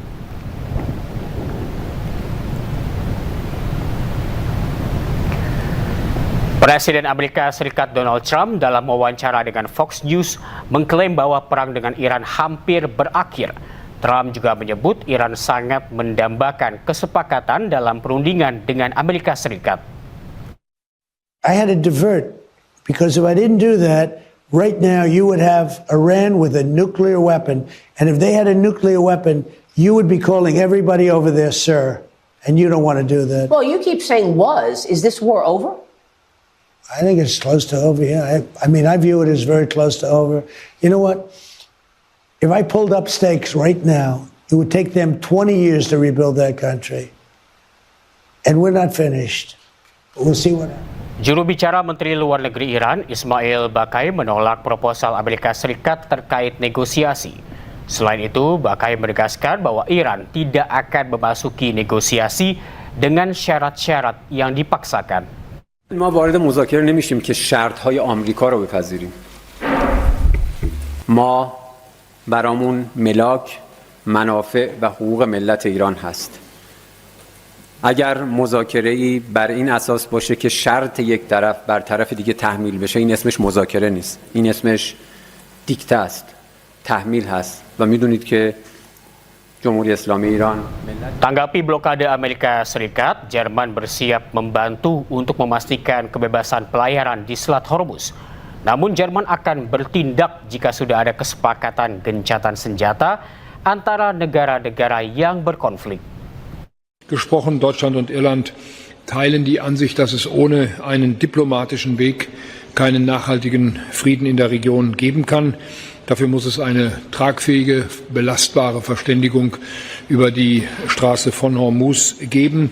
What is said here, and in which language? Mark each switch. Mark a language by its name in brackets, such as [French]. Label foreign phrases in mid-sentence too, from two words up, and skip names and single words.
[Indonesian] Presiden Amerika Serikat Donald Trump dalam wawancara dengan Fox News mengklaim bahwa perang dengan Iran hampir berakhir. Trump juga menyebut Iran sangat mendambakan kesepakatan dalam perundingan dengan Amerika Serikat. [English] I had to divert because if I didn't do that, right now you would have Iran with a nuclear weapon. And if they had a nuclear weapon, you would be calling everybody over there, sir. And you don't want to do that. Well, you keep saying was. Is this war over? I think it's close to over, yeah. I mean, I view it as very close to over. You know what? If I pulled up stakes right now, it would take them 20 years to rebuild that country. And we're not finished. But we'll see what happens. [Indonesian] Juru bicara Menteri Luar Negeri Iran, Ismail Baqai, menolak proposal Amerika Serikat terkait negosiasi. Selain itu, Baqai menegaskan bahwa Iran tidak akan memasuki negosiasi dengan syarat-syarat yang dipaksakan. [Persian] ما وارد مذاکره نمیشیم که شرط‌های آمریکا رو بپذیریم. ما برامون ملاک، منافع و حقوق ملت ایران هست. اگر مذاکره‌ای بر این اساس باشه که شرط یک طرف بر طرف دیگه تحمیل بشه، این اسمش مذاکره نیست. این اسمش دیکته است. تحمیل هست و میدونید که Jamhuri Islami Iran. [Indonesian] Tanggapi blokade Amerika Serikat, Jerman bersiap membantu untuk memastikan kebebasan pelayaran di Selat Hormuz. Namun Jerman akan bertindak jika sudah ada kesepakatan gencatan senjata antara negara-negara yang berkonflik. [German] Gesprochen, Deutschland und Irland teilen die Ansicht, dass es ohne einen diplomatischen Weg keinen nachhaltigen Frieden in der Region geben kann. Dafür muss es eine tragfähige, belastbare Verständigung über die Straße von Hormuz geben.